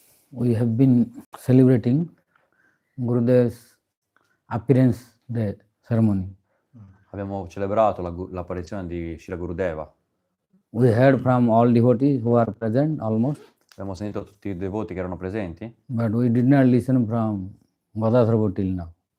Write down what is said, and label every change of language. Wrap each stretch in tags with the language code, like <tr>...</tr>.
<en>We have been celebrating Gurudev's appearance day ceremony.</en> <it>Abbiamo celebrato l'apparizione di Srila Gurudeva.</it> <en>We heard from all devotees who are present almost.</en> <it>Abbiamo sentito tutti i devoti che erano presenti.</it> <en>But we did not listen from Gadadhara till now.</en>